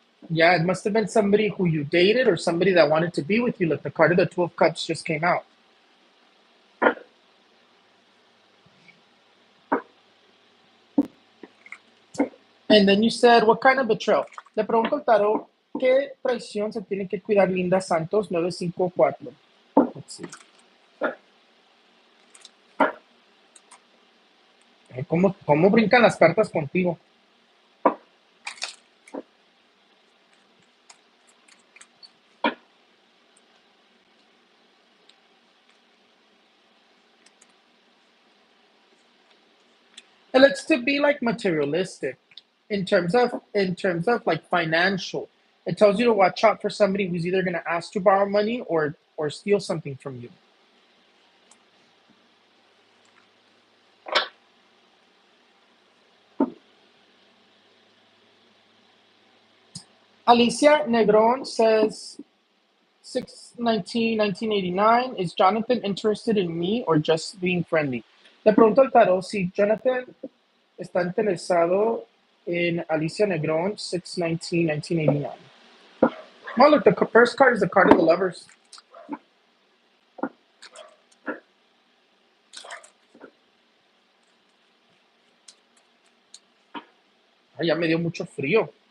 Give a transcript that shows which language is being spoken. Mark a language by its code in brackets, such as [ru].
[en] Yeah, it must have been somebody who you dated or somebody that wanted to be with you. Like the card of the Two of Cups just came out. And then you said, what kind of betrayal? [es] Le pregunto al tarot, ¿qué traición se tiene que cuidar Linda Santos 954? [en] Let's see. [es] ¿Cómo brincan las cartas contigo? [en] And it's to be like materialistic in terms of like financial. It tells you to watch out for somebody who's either going to ask to borrow money or steal something from you. Alicia Negron says 6/19/1989, is Jonathan interested in me or just being friendly? [es] Le pregunto al tarot si Jonathan está interesado en Alicia Negron 6/19/1989. [en] Oh, look, the first card is the card of the lovers. [es] Ay, ya me dio mucho frío.